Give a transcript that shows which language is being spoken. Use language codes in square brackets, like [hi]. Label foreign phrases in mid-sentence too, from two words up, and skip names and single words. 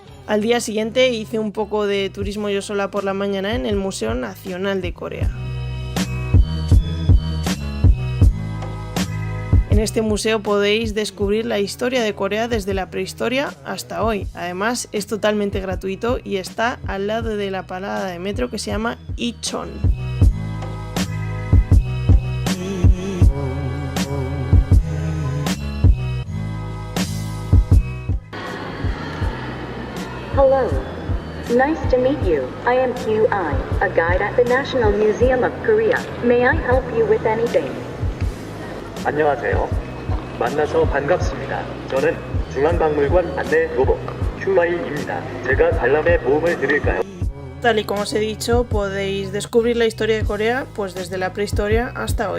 [es] Al día siguiente hice un poco de turismo yo sola por la mañana en el Museo Nacional de Corea. En este museo podéis descubrir la historia de Corea desde la prehistoria hasta hoy. Además, es totalmente gratuito y está al lado de la parada de metro que se llama Icheon. [en] Hello. Nice to meet you. I am QI, a guide at the National Museum of Korea. May I help you with anything? [ko] 안녕하세요. 만나서 반갑습니다. 저는 중앙박물관 안내 로봇 QI입니다. 제가 관람에 도움을 드릴까요? [es] Tal y como os he dicho, podéis descubrir la historia de Corea pues desde la prehistoria hasta hoy.